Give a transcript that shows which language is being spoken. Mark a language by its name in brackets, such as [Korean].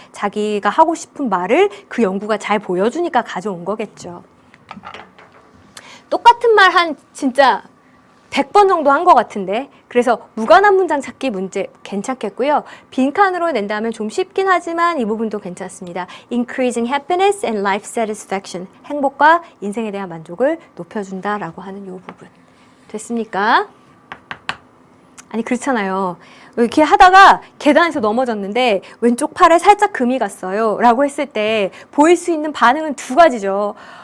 [Korean] 자기가 하고 싶은 말을 그 연구가 잘 보여주니까 가져온 거겠죠. 똑같은 말 한 진짜 100번 정도 한 것 같은데, 그래서 무관한 문장 찾기 문제 괜찮겠고요. 빈칸으로 낸다면 좀 쉽긴 하지만 이 부분도 괜찮습니다. [English] Increasing happiness and life satisfaction. [Korean] 행복과 인생에 대한 만족을 높여준다라고 하는 이 부분. 됐습니까? 아니 그렇잖아요. 이렇게 하다가 계단에서 넘어졌는데 왼쪽 팔에 살짝 금이 갔어요 라고 했을 때 보일 수 있는 반응은 두 가지죠.